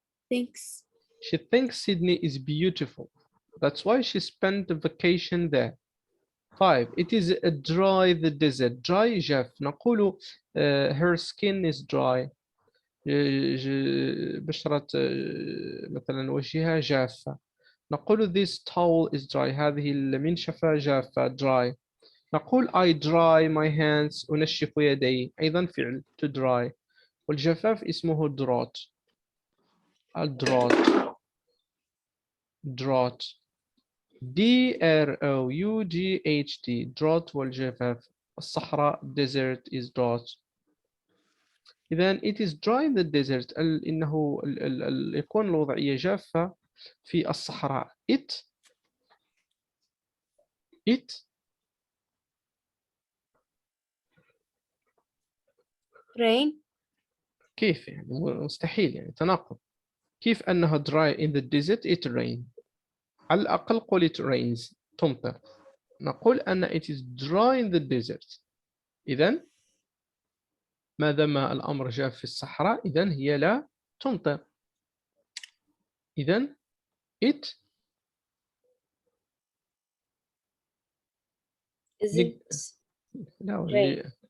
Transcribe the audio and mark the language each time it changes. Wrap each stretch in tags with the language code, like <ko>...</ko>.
<en>she thinks Sydney is beautiful. That's why she spent the vacation there. 5. It is a dry the desert. Dry</en> <ar>جاف.</ar> <en>نقول her skin is dry.</en> <ar>بشرة مثلا وجهها جافة.</ar> <en>نقول this towel is dry.</en> <ar>هذه المنشفة جافة dry.</ar> <en>نقول I dry my hands.</en> <ar>أنشف يدي. أيضا فعل</ar> <en>to dry.</en> <ar>والجفاف اسمه drought.</ar> <en>الدروت. drought. DROUGHT drought والجفاف.</en> <ar>الصحراء</ar> <en>desert is drought. إذن it is dry in the desert.</en> <ar>إنه يكون الوضعية جافة في الصحراء.</ar> <en>it rain</en> <ar>كيف يعني؟ مستحيل يعني، تناقض.</ar> <en>كيف أنها dry in the desert it rain؟</en> <ar>على الأقل قل</ar> <en>it rains، تمطر. نقول أن it is dry in the desert.</en> <ar>إذن ما دام الأمر جاف في الصحراء إذن هي لا تمطر.</ar> <en>إذن it isn't</en> <ar>لا</ar> <en>rain</en>